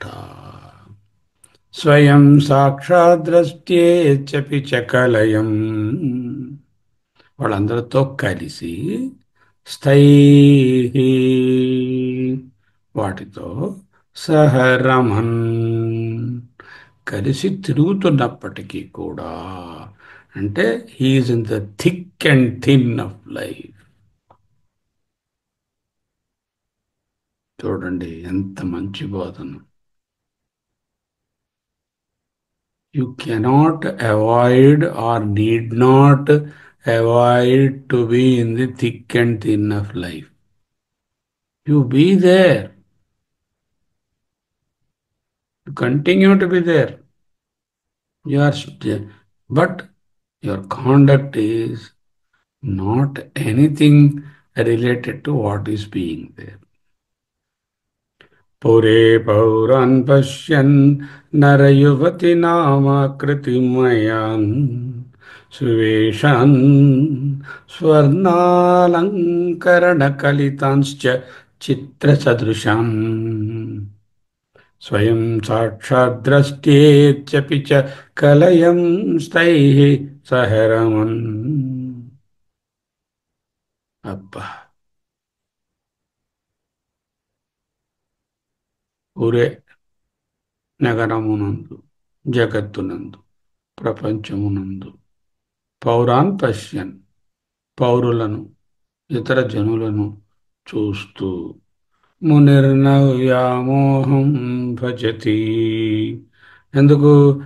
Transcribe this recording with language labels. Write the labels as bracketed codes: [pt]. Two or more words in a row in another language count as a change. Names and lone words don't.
[sa] స్వయం సాక్షాద్రష్ట్యేచ్చపి చ కలయం, [te] వాళ్ళందరితో కలిసి, స్థై, వాటితో సహరమన్, కలిసి తిరుగుతున్నప్పటికీ కూడా, అంటే [en] he is in the thick and thin of life. [te] చూడండి ఎంత మంచి బోధన. [en] You cannot avoid or need not avoid to be in the thick and thin of life. You be there. You continue to be there. You are, but your conduct is not anything related to what is being there. [sa] पुरे पौरान् पश्यन् नरयुवतीनामाकृतिमयान् सुवेशान् स्वर्णालङ्करणकलितांश्च चित्रसदृशान् स्वयं साक्षाद्द्रष्टेत्यपि च कलयं स्तैः सह रमन्. [te] అబ్బా, ఊరే నగరమునందు, జగత్తునందు, ప్రపంచమునందు, [sa] పౌరాన్ పశ్యన్, [te] పౌరులను, ఇతర జనులను చూస్తూ, [sa] మునిర్నవ్యామోహం భజతి, [te] ఎందుకు?